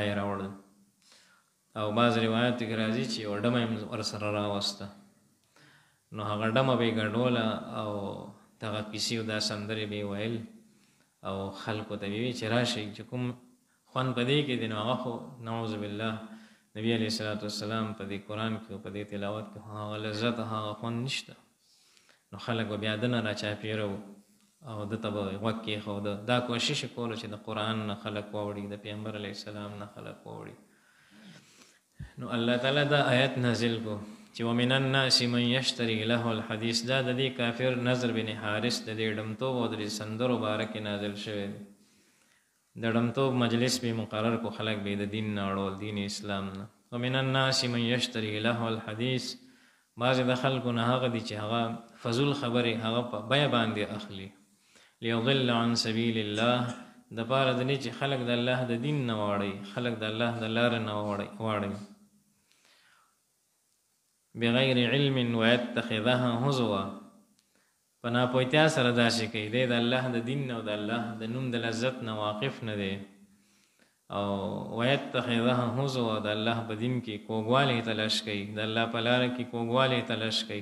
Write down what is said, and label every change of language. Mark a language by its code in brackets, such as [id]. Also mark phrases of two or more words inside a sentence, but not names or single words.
[ps] یې راوړل، او بعض روایاتو کې راځي چې یوه ډمه یې ورسره راوسته، نو هغه ډمه به یې ګډوله او دغه کیسې او دا سندرې به یې ویل او خلکو ته به یې ویل چې راشئ چې کوم خوند په دې کې دی، نو هغه خو [ar] نعوذ بالله [ps] نبی [ar] علیه السلام [ps] په دې قرآن کې او په دې تلاوت کې هغه لذت هغه خوند نشته، نو خلک به بیا دنه راچاپېره وو او ده ته به غوږ کېښوده. دا کوشش یې کولو چې د قرآن نه خلک واوړي، د پیغمبر [ar] علیه السلام [ps] نه خلک واوړي. نو الله تعالی دا آیت نازل کو چې [ar] ومن الناس من یشتری له الحدیث، [ps] دا د دې کافر نظر بن حارث د دې ډمتوب او د دې سندرو باره کې نازل شوی دی. د ډمتوب مجلس به مقرر کو، خلک به د دین نه اړول، دین اسلام نه. [ar] ومن الناس من یشتری له الحدیث، [ps] بعضې د خلکو نه هغه دي چې هغه فضول خبرې هغه په بیه باندې اخلي، [ar] لیضل عن سبیل الله، [ps] د پاره د دې چې خلک د الله د دین نه واړي، خلک د الله د لارې نه واړي، [ar] بغیر علم ويتخذها هزوا، [ps] په ناپوهتیا سره داسې کوي، دی د الله د دین نه او د الله د نوم د لذت نه واقف نه دی، او [ar] ويتخذها هزوا، [ps] د الله په دین کې کوږوالی تلاش کوي، د الله په لاره کې کوږوالی تلاش کوي.